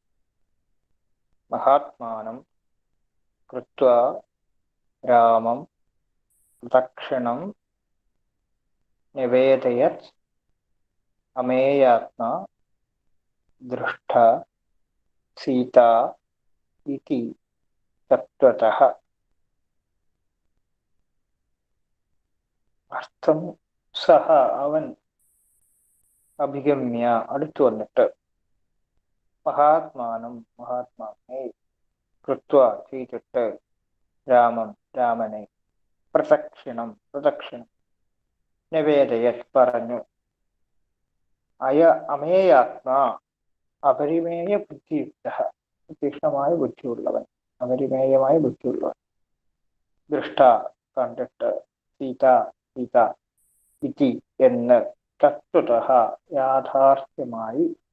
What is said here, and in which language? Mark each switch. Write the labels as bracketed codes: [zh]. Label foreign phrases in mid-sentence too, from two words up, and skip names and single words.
[sa] महात्मानं कृत्वा रामं दक्षिणं निवेदयत् अमेयात्मा दृष्टा सीता इति तत्त्वतः। [ml] അർത്ഥം സഹ അവൻ അഭിഗമ്യ അടുത്തു വന്നിട്ട് മഹാത്മാനം മഹാത്മാവിനെ കൃത്വ ചെയ്തിട്ട് രാമം രാമനെ പ്രദക്ഷിണം നിവേദയത് പറഞ്ഞു അയ അമേയാത്മാ അപരിമേയ ബുദ്ധിയുക്ത തീക്ഷ്ണമായ ബുദ്ധിയുള്ളവൻ അപരിമേയമായ ബുദ്ധിയുള്ളവൻ ദൃഷ്ട കണ്ടിട്ട് സീത സീത ഇതി എന്ന് തത്വതഃ യാഥാർത്ഥ്യമായി